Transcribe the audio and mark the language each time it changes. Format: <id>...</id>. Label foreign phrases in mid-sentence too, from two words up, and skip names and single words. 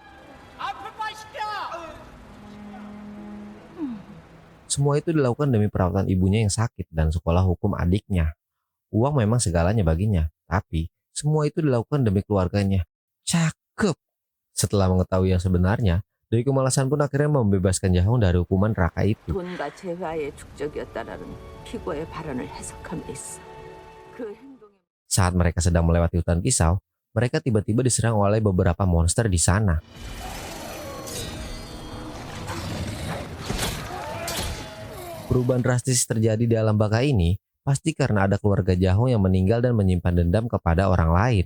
<id>Semua itu dilakukan demi perawatan ibunya yang sakit dan sekolah hukum adiknya. Uang memang segalanya baginya, tapi semua itu dilakukan demi keluarganya. Cakep. Setelah mengetahui yang sebenarnya, Dewi Kemalasan pun akhirnya membebaskan Jahong dari hukuman neraka itu.</id> <ko>돈과 재화의 축적이었다라는 피고의 발언을 해석함에 있어. 그 행동에</ko> <id>Saat mereka sedang melewati hutan pisau, mereka tiba-tiba diserang oleh beberapa monster di sana. Perubahan drastis terjadi di alam baka ini pasti karena ada keluarga Jahong yang meninggal dan menyimpan dendam kepada orang lain.</id>